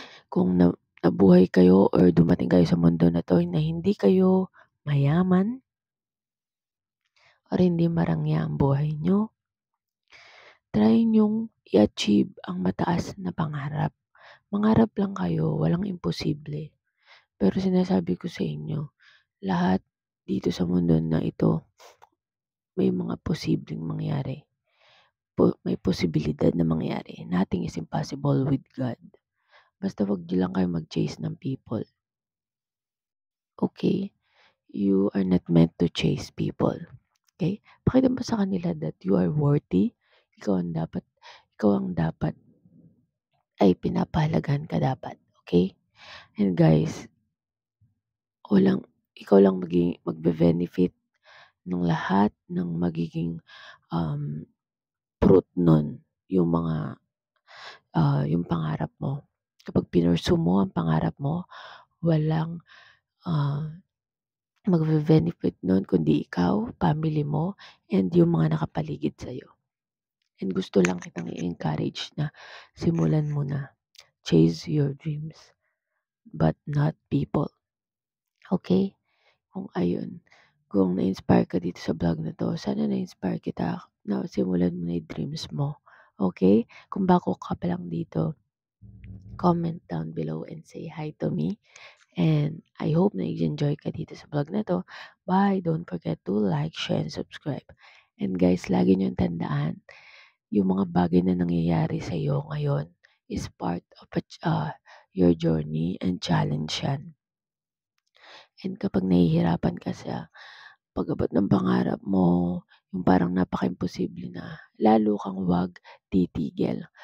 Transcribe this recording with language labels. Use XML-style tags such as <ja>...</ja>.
<tl>Kung nabuhay kayo or dumating kayo sa mundo na to na hindi kayo mayaman or hindi marangya ang buhay nyo, try nyong i-achieve ang mataas na pangarap. Mangarap lang kayo, walang imposible. Pero sinasabi ko sa inyo, lahat dito sa mundo na ito, may mga posibleng mangyari. May posibilidad na mangyari.</tl> <en>Nothing is impossible with God.</en> <tl>Basta wag niyo lang kayo mag-chase ng people. Okay?</tl> <en>You are not meant to chase people.</en> <tl>Okay? Pakita mo sa kanila</tl> <en>that you are worthy.</en> <tl>Ikaw ang dapat ay pinapahalagahan ka dapat. Okay? And guys, ikaw lang magbe-benefit ng lahat ng magiging fruit nun. Yung pangarap mo. Kapag pinursu mo ang pangarap mo, walang magbe-benefit nun kundi ikaw, family mo, and yung mga nakapaligid sa'yo. And gusto lang kitang i-encourage na simulan mo na.</tl> <en>Chase your dreams, but not people.</en> <tl>Okay? Kung na-inspire ka dito sa vlog na to, sana na-inspire kita na simulan mo na yung dreams mo. Okay? Kung bago ka pa lang dito,</tl> <en>comment down below and say hi to me. And I hope</en> <tl>na enjoy ka dito sa vlog na to. Bye!</tl> <en>Don't forget to like, share, and subscribe.</en> <tl>And guys, lagi niyong tandaan, yung mga bagay na nangyayari sa iyo ngayon</tl> <en>is part of your journey and challenge</en> <tl>yan. And kapag nahihirapan ka sa pag-abot ng pangarap mo, yung parang napaka-imposible na, lalo kang wag titigil.</tl>